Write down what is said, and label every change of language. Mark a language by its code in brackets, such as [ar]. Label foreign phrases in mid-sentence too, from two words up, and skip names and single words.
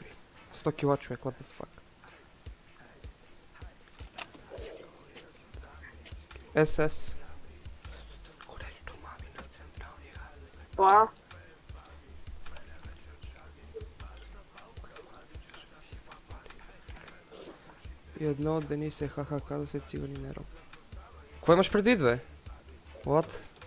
[bg] 100 кила човек, [en] what the fuck. SS. [bg] Това. И едно Денисе, ха-ха, каза се цигани не роб. Какво имаш предвид, бе? What?